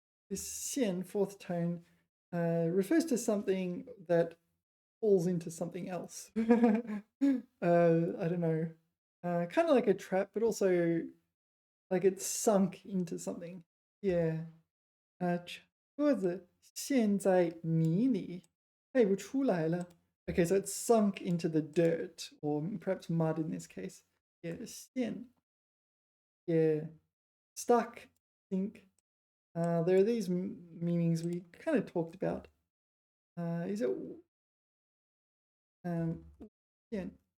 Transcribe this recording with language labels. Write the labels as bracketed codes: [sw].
[en] This 线 fourth tone refers to something that falls into something else. I don't know. Kind of like a trap, but also like it's sunk into something. Yeah. [zh] 车子陷在泥里，开不出来了. [en] Okay, so it's sunk into the dirt, or perhaps mud in this case. Yeah, 陷.Yeah. Stuck, sink. There are these meanings we kind of talked about. Is it 陷?